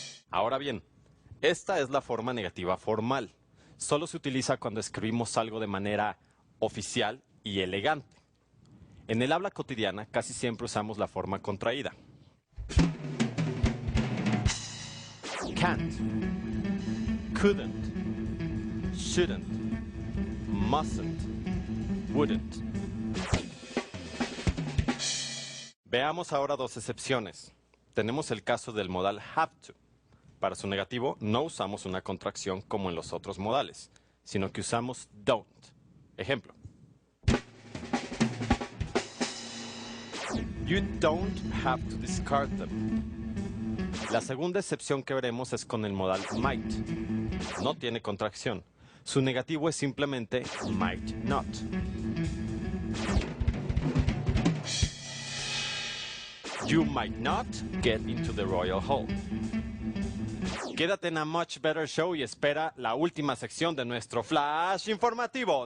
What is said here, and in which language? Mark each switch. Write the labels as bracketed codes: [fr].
[es] Ahora bien, esta es la forma negativa formal. Solo se utiliza cuando escribimos algo de manera oficial y elegante. En el habla cotidiana casi siempre usamos la forma contraída. [en] Can't, couldn't, shouldn't, mustn't, wouldn't. [es] Veamos ahora dos excepciones. Tenemos el caso del modal have to. Para su negativo, no usamos una contracción como en los otros modales, sino que usamos don't. Ejemplo. [en] You don't have to discard them. [es] La segunda excepción que veremos es con el modal might. No tiene contracción. Su negativo es simplemente might not. [en] You might not get into the royal hall. [es] Quédate en A Much Better Show y espera la última sección de nuestro flash informativo.